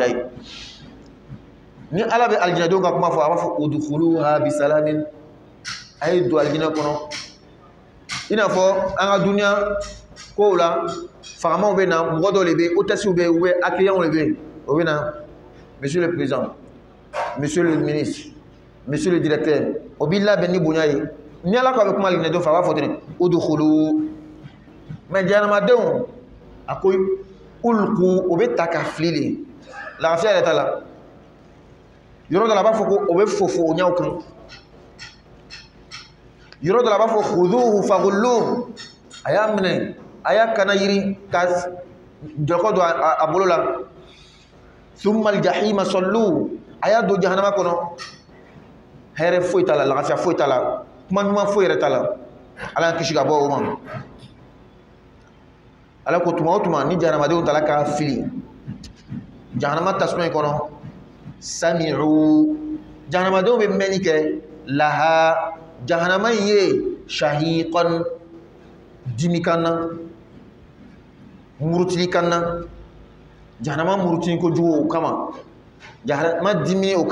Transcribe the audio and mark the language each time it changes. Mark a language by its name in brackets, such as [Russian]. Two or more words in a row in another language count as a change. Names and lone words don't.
[Bambara] ye ni ala bɛ alijinɛdenw ka kuma fɔ a b'a fɔ [Arabic] ادخلوها بسلام [Bambara] a ye don alijinɛ kɔnɔ i n'a fɔ an ka duniya kow la fagamaw bɛ na mɔgɔ dɔw de bɛ hôtesses bɛ yen [French] ou bien accueillants [Bambara] de bɛ yen o bɛ na [French] monsieur le président monsieur le ministre monsieur le directeur [Bambara] o b'i labɛn ni bonya ye ni ala ko a bɛ kuma alijinɛdenw fɛ a b'a fɔ ten udkhulu mais jahanamadenw a ko ulqu o bɛ ta ka fili de lafiya yɛrɛ t'a la yɔrɔ dɔ la a b'a fɔ ko o bɛ fofo o ɲɛw kan yɔrɔ dɔ la a b'a fɔ [Arabic] خذوه فغلوه [Bambara] a y'a minɛ a y'a kana yiri ka jɔkɔ don a bolo la [Arabic] ثم الجحيم صلوه [Bambara] a y'a don jahanama kɔnɔ hɛrɛ foyi t'a la lafiya foyi t'a la kuma ɲuman foyi yɛrɛ t'a la ala y'an kisi ka bɔ o ma ala ko tuma o tuma ni jahanamadenw tala k'a fili jahanama tasuma in kɔnɔ sami'u jahanamadenw bɛ mɛnni kɛ laha jahanama in ye shahiqan dimi kan na murutili kan na jahanama murutili kojugu o kama jahanama dimi o